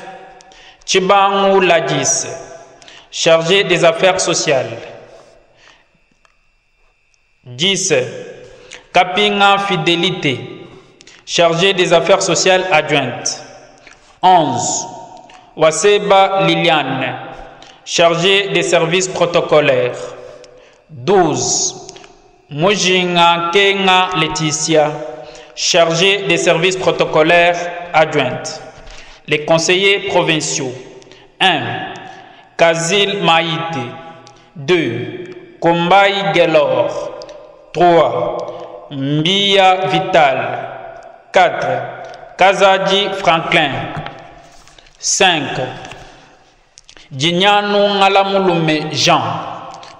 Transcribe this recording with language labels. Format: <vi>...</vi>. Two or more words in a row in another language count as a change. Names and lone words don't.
<fr>Chibangu Ladis, chargé des affaires sociales. 10. Kapinga Fidélité, chargé des affaires sociales adjointes. 11. Waseba Liliane, chargé des services protocolaires. 12. Mujinga Kenga Laetitia, chargé des services protocolaires adjointes. Les conseillers provinciaux. 1. Kazil Maïté. 2. Kombai Gelor. 3. Mbia Vital. 4. Kazadi Franklin. 5. Djignanu Ngalamulume Jean.</fr>